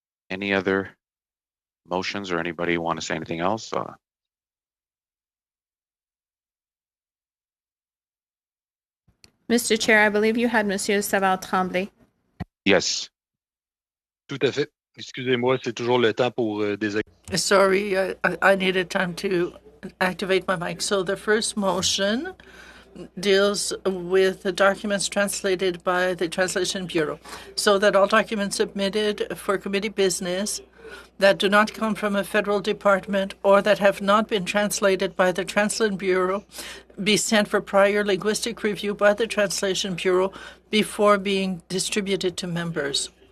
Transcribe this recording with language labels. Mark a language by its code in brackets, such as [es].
[en] Any other motions or anybody want to say anything else? Mr. Chair, I believe you had Monsieur Saval-Tremblay. Yes. [fr] Tout à fait. Excusez-moi, c'est toujours le temps pour [en] Sorry, I needed time to activate my mic. So the first motion deals with the documents translated by the Translation Bureau, so that all documents submitted for committee business that do not come from a federal department or that have not been translated by the Translation Bureau be sent for prior linguistic review by the Translation Bureau before being distributed to members.